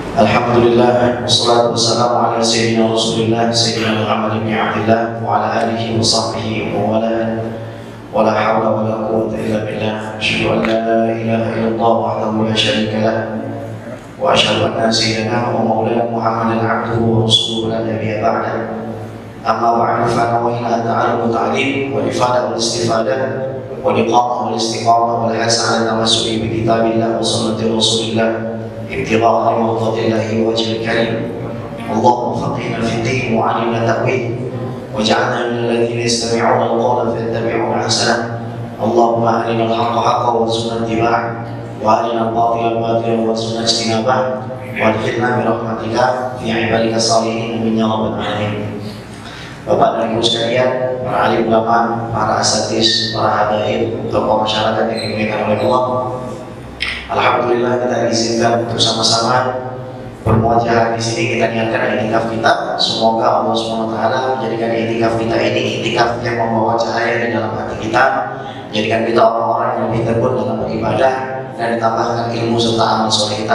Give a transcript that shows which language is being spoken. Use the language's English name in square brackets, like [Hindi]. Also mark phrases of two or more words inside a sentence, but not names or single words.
[Arabic] الحمد لله والصلاة والسلام على سيدنا رسول الله سيدنا محمد بن عبد الله وعلى آله وصحبه ووالى ولا حول ولا قوة إلا بالله. أشهد أن لا إله إلا الله وحده لا شريك له وأشهد أن سيدنا ومولانا محمدا عبده ورسوله لا نبي بعد. أما بعد فنويت التعلم والتعليم والإفادة والاستفادة والإقامة والاستقامة والحث على التمسك بكتاب الله وسنة رسول الله ابتغاء مرضات الله وجه الكريم. اللهم فقهنا في الدين وعلمنا التأويل واجعلنا من الذين يستمعون القول فيتبعون احسنه. اللهم ارنا الحق حقا وارزقنا اتباعه وارنا الباطل باطلا وارزقنا اجتنابه وادخلنا برحمتك في عبادك الصالحين من يا رب العالمين. [Indonesian] Bapak dan Ibu sekalian, para alim ulama, para asatidz, para habaib, tokoh masyarakat yang dimuliakan oleh Allah. Alhamdulillah kita diizinkan untuk sama-sama bermuajah di sini. Kita niatkan i'tikaf kita. Semoga Allah SWT menjadikan i'tikaf kita ini i'tikaf yang membawa cahaya di dalam hati kita, menjadikan kita orang-orang yang lebih tekun dalam beribadah dan ditambahkan ilmu serta amal soleh kita.